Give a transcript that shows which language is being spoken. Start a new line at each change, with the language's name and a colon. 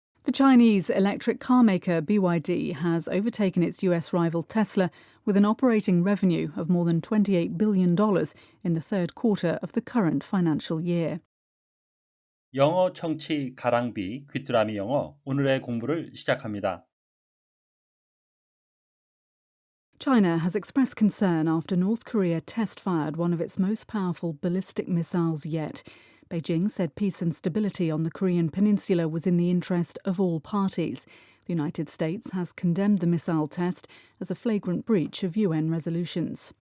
English: The Chinese electric car maker BYD has overtaken its US rival Tesla with an operating revenue of more than $28 billion in the third quarter of the current financial year.
Korean: 영어 청취 가랑비 귀뚜라미 영어 오늘의 공부를 시작합니다.
English: China has expressed concern after North Korea test-fired one of its most powerful ballistic missiles yet. Beijing said peace and stability on the Korean peninsula was in the interest of all parties. The United States has condemned the missile test as a flagrant breach of UN resolutions.